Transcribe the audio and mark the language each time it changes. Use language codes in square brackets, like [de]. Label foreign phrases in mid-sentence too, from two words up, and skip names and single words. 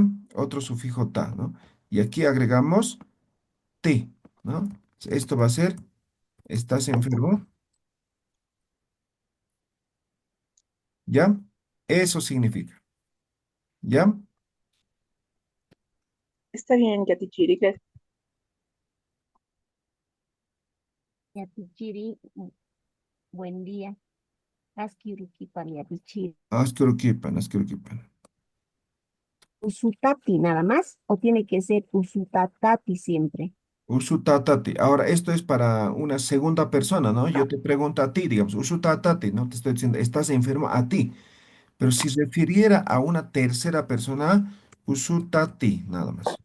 [es] Otro sufijo ta, ¿no? Y aquí agregamos ti, ¿no? Esto va a ser, ¿estás enfermo? ¿Ya? Eso significa, ¿ya? Está bien, Yatichiri, gracias. Yatichiri, buen día. [ay] Askirukipan, Yatichiri. [es] Askerukipan. ¿Usutati nada más o tiene que ser usutatati siempre? Usutatati. Ahora, esto es para una segunda persona, ¿no? Yo te pregunto a ti, digamos, usutatati, no te estoy diciendo, estás enfermo a ti. Pero si refiriera a una tercera persona, usutati, nada más.